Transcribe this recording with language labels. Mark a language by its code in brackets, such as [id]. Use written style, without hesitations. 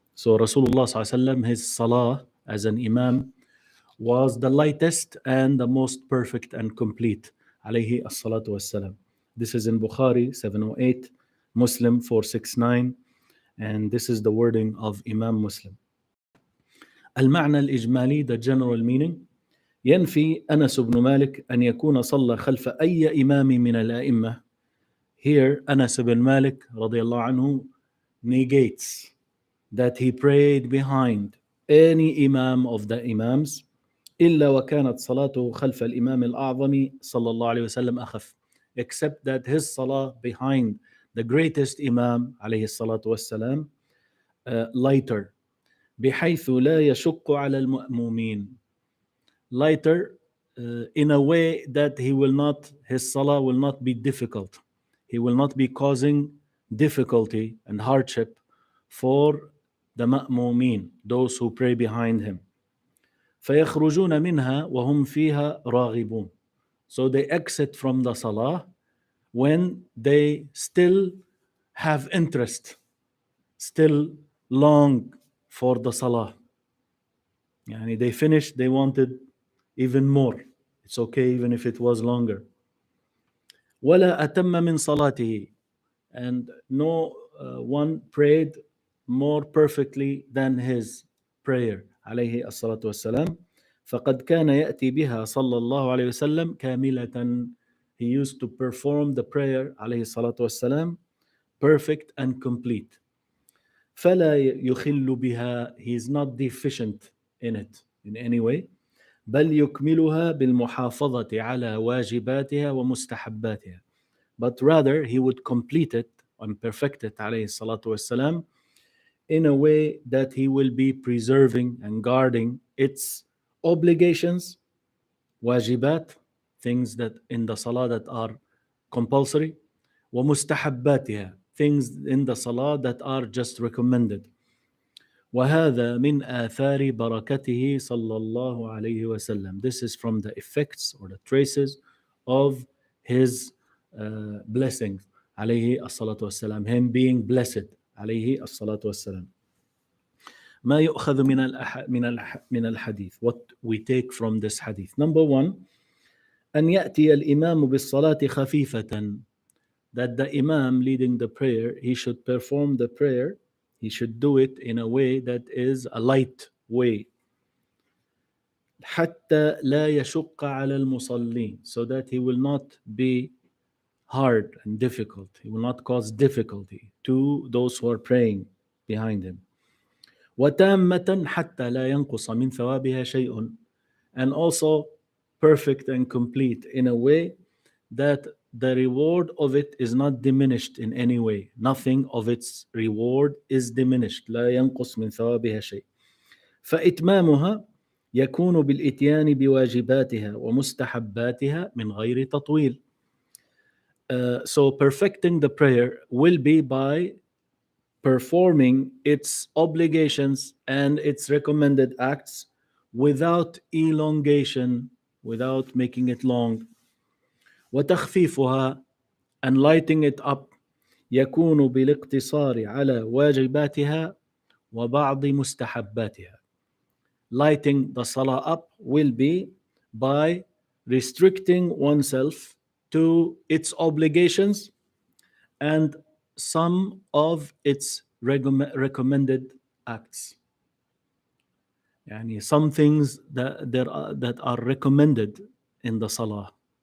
[en] So Rasulullah sallallahu alaihi wasallam, his salah as an imam was the lightest and the most perfect and complete, alayhi as-salatu was-salam. This is in Bukhari 708, Muslim 469, and this is the wording of Imam Muslim. [ar] المعنى الإجمالي, [en] the general meaning: [ar] ينفي أنس بن مالك أن يكون صلى خلف أي إمام من الأئمة. [en] Here Anas ibn Malik radiallahu anhu negates that he prayed behind any imam of the imams, [ar] إلا وكانت صلاته خلف الإمام الأعظم صلى الله عليه وسلم أخف, [en] except that his salah behind the greatest imam [ar] عليه الصلاة والسلام [en] lighter, [ar] بحيث لا يشق على المأمومين, [en] lighter in a way that his salah will not be difficult. He will not be causing difficulty and hardship for the ma'mumin, those who pray behind him. [ar] فيخرجون منها وهم فيها راغبون. [en] So they exit from the salah when they still have interest, still long for the salah. They finished, they wanted even more. It's okay even if it was longer. [ar] ولا أتم من صلاته, [en] and no one prayed more perfectly than his prayer [ar] عليه الصلاة والسلام. فقد كان يأتي بها صلى الله عليه وسلم كاملة. [en] He used to perform the prayer [ar] عليه الصلاة والسلام [en] perfect and complete. [ar] فلا يخل بها, [en] he is not deficient in it. in any way. [ar] بل يكملها بالمحافظة على واجباتها ومستحباتها. [en] But rather he would complete it and perfect it [ar] عليه الصلاة والسلام [en] in a way that he will be preserving and guarding its obligations, wajibat, things that in the salah that are compulsory, ومستحباتها, things in the salah that are just recommended. [ar] وهذا من آثار بركته صلى الله عليه وسلم. [en] This is from the effects or the traces of his blessings [ar] عليه الصلاة والسلام, [en] him being blessed عليه الصلاة والسلام. [ar] ما يؤخذ من الحديث, [en] what we take from this hadith. Number one, [ar] أن يأتي الإمام بالصلاة خفيفة, [en] that the imam leading the prayer, he should perform the prayer, he should do it in a way that is a light way. [ar] حتى لا يشق على المصلين, [en] so that he will not be hard and difficult, he will not cause difficulty to those who are praying behind him. [ar] وتامة حتى لا ينقص من ثوابها شيء, [en] and also perfect and complete in a way that the reward of it is not diminished in any way. Nothing of its reward is diminished. [ar] لا ينقص من ثوابها شيء. فإتمامها يكون بالإتيان بواجباتها ومستحباتها من غير تطويل. [en] So perfecting the prayer will be by performing its obligations and its recommended acts without elongation, without making it long. [ar] وتخفيفها, [en] and lighting it up, [ar] يكون بالاقتصار على واجباتها وبعض مستحباتها. [en] Lighting the salah up will be by restricting oneself to its obligations and some of its recommended acts. Yani some things that are recommended in the salah.